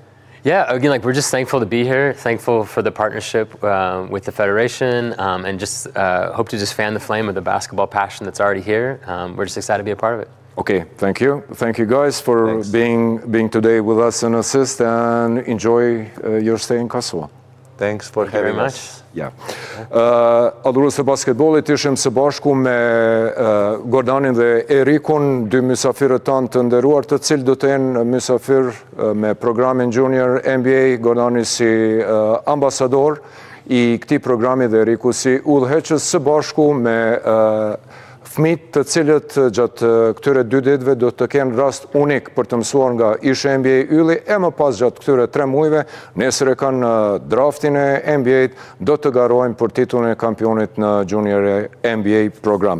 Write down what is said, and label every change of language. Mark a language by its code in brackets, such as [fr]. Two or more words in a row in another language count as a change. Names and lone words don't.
[en] Yeah, again, we're just thankful to be here, thankful for the partnership with the Federation, and just hope to just fan the flame of the basketball passion that's already here. We're just excited to be a part of it. Okay, thank you. Thank you guys for being today with us in ASIST, and enjoy your stay in Kosovo. Thanks for having us. [sq] Ja. Adhurues të basketbollit ishim së bashku me Gordanin dhe Erikun, dy mysafirët tanë të nderuar, të cilë do të jenë mysafir me programin Junior NBA, Gordani si ambasador I këtij programi dhe Eriku si udhëheqës së bashku me fëmijët të cilët gjatë këtyre 2 ditëve do të kenë rast unik për të mësuar nga ishi NBA Ylli, e më pas gjatë këtyre 3 muajve, nesër e kanë draftin e NBA-t, do të garojnë për titullin e kampionit në Junior NBA program.